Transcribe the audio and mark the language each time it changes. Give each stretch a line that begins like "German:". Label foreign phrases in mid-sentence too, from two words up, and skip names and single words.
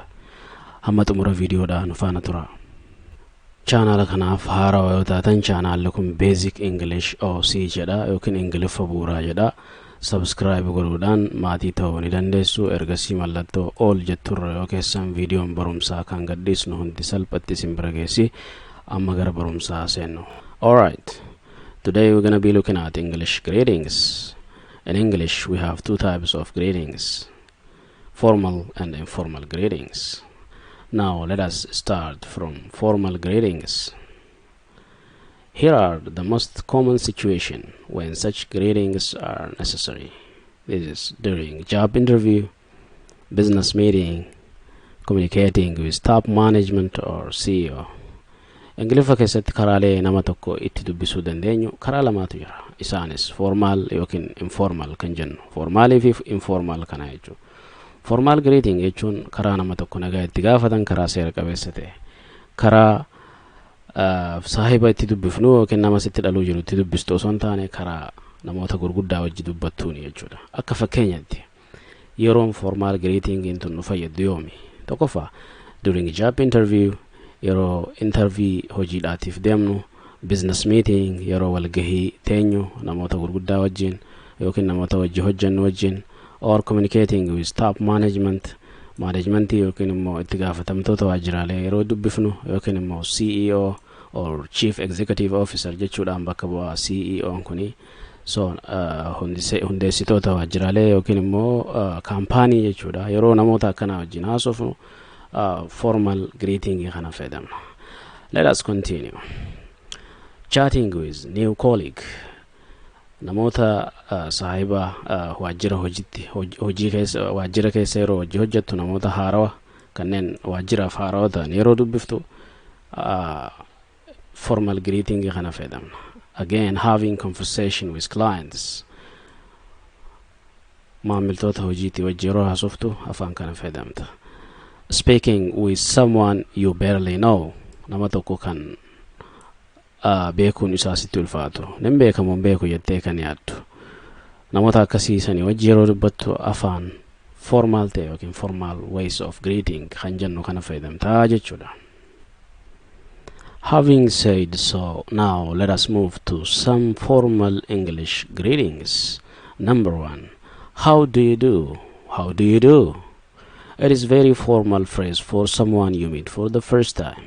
Oromo: Hamma xumura viidiyoodhaan faana tura. Chaanala kanaaf haarawaa yoo taatan chaanalli kun Basic English OC jedha yookiin Ingiliffa bu'uuraa jedha. Subscribe godhuudhaan maatii ta'uu ni dandeessu. Ergasii mallattoo all jetturra yoo keessan viidiyoon barumsaa kan gadhiisnu hundi salphatti isin bira geessi. Amma gara barumsaa seennu.
English: Alright, today we're gonna be looking at English greetings. In English, we have two types of greetings, formal and informal greetings. Now, let us start from formal greetings. Here are the most common situations when such greetings are necessary. This is during job interview, business meeting, communicating with top management or CEO.
Oromo: Ingiliffa keessatti karaalee nama tokko itti dubbisuu dandeenyu karaa lamaatu jira. Isaanis formal yookiin informal kan jennu. Formal fi informal kana jechuudha.
English: Formal greeting
Oromo: jechuun karaa nama tokko nagaa itti gaafatan karaa seera qabeessa ta'e. Karaa saahiba itti dubbifnu yookiin nama sitti dhaluu jiru itti dubbistu osoo hin taane karaa namoota gurguddaa wajji dubbattuuni jechuudha. Akka fakkeenyaatti yeroon
English: formal greeting
Oromo: tun nu fayyadu yoomi?
English: Tokkoffaa during job interview,
Oromo: yeroo interview hojiidhaatiif deemnu,
English: business meeting
Oromo: yeroo walgahii teenyu namoota gurguddaa wajjin yookiin namoota wajji hojjennu wajjin,
English: or communicating with top management
Oromo: yookiin immoo itti gaafatamtoota waajjiraalee yeroo dubbifnu yookiin immoo
English: CEO or chief executive officer
Oromo: jechuudhaan bakka bu'aa CEO kuni. So hundeessitoota waajjiraalee yookiin immoo kaampaanii jechuudha. Yeroo namoota akkanaa wajjin haasofnu
English: formal greeting
Oromo: kana fayyadamna.
English: Let us continue. Chatting with new colleague.
Oromo: Namoota saahiba waajjira keessa yeroo hojii hojjettu namoota haarawa kanneen waajjiraaf haarawa ta'an yeroo dubbiftu
English: formal greeting
Oromo: kana fayyadamna.
English: Again, having conversation with clients.
Oromo: Maamiltoota hojiitti wajji yeroo haasoftu afaan kana fayyadamta.
English: Speaking with someone you barely know.
Oromo: Nama tokko kan beekuun isaa sitti ulfaatu. Nin beekamuun beeku jettee kan yaaddu. Namoota akkasiisanii wajji yeroo dubbattu afaan formal ta'e yookiin
English: formal ways of greeting
Oromo: kan jennu kana fayyadamtaa jechuudha.
English: Having said so, now let us move to some formal English greetings. Number 1. How do you do? How do you do? It is very formal phrase for someone you meet for the first time.